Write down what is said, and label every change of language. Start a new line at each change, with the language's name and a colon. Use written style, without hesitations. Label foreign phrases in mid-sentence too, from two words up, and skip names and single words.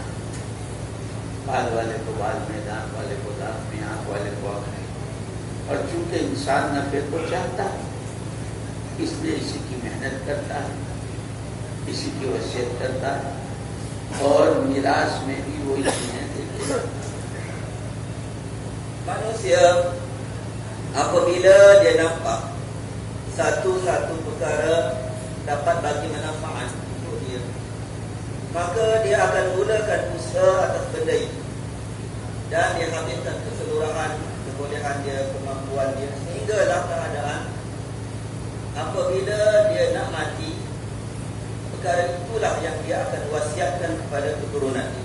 Urdu: بال والے کو بال میں، دانت والے کو دانت میں، آنکھ والے کو آنکھ میں. اور چونکہ انسان نفع کو چاہتا ہے اس لیے اسی کی محنت کرتا ہے، اسی کی وصیت کرتا ہے اور میراث میں بھی وہی چیزیں دیتے ہیں.
Malay: Manusia apabila dia nampak satu-satu perkara dapat bagi manfaat untuk dia, maka dia akan gunakan usaha atas benda itu dan dia habiskan keseluruhan kebolehan dia, kemampuan dia, sehinggalah keadaan apabila dia nak mati, perkara itulah yang dia akan wasiatkan kepada keturunan dia.